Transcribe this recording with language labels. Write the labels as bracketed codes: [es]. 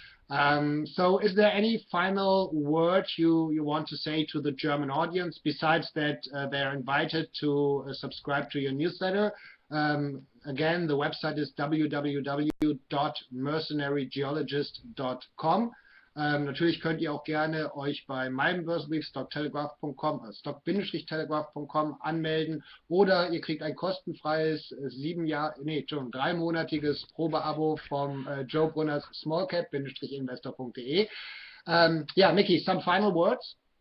[en] So is there any final word you want to say to the German audience, besides that they're invited to subscribe to your newsletter? Again, the website is www.mercenarygeologist.com. [de] Natürlich könnt ihr auch gerne euch bei meinem Börsenbrief Stock-Telegraph.com, Stock-Telegraph.com anmelden, oder ihr kriegt ein kostenfreies 3-monatiges Probeabo vom Joe Brunners Smallcap-Investor.de. [en] Yeah, Mickey, some final words?